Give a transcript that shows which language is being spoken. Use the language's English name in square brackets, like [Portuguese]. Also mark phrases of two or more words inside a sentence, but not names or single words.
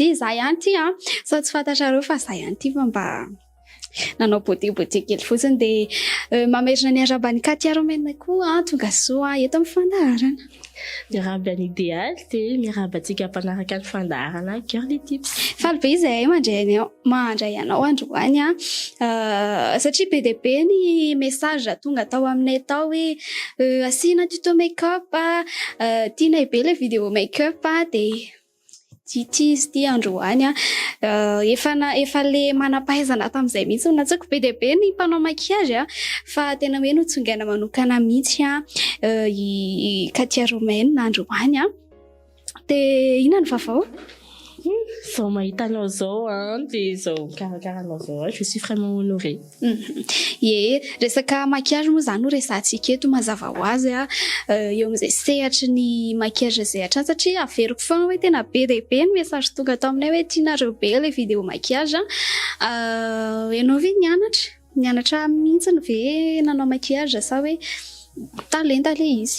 [Malagasy] Za ihany ity sao tsy fantatrareo fa za ihany ity fa mba nanao bôte kely fotsiny dia mamerina ny araban'ny Katia Romaine koa tonga soa eto amin'ny fandaharana. Miaraba ny idéal dia miaraba antsika mpanaraka ny fandaharana [French] cœur collectif. [Malagasy] Faly be izahay mandray anao androany satria be dia be ny message tonga tao aminay tao hoe asina [French] tuto make-up [Malagasy] tianay be ilay vidéo make-up dia ity izy ity androany efa le manam-pahaizana tamin'izay mihitsy natsaiko be dia be ny mpanao maquillage fa tena hoe notsongaina manokana mihitsy i Katia Romaine androany dia inona ny vaovao? Zao mahita anao zao dia zao karakaranao zao [French] je suis vraiment honorée. [Malagasy] Resaka maquillage moa zany no resantsika eto mazava ho azy eo amin'izay sehatry ny maquillage izay hatrany satria averiko foana hoe tena be dia be ny message tonga tao aminay hoe tianareo be ilay [French] vidéo maquillage [Malagasy] ianao ve nianatra mihitsy ve nanao maquillage sa hoe talenta le izy?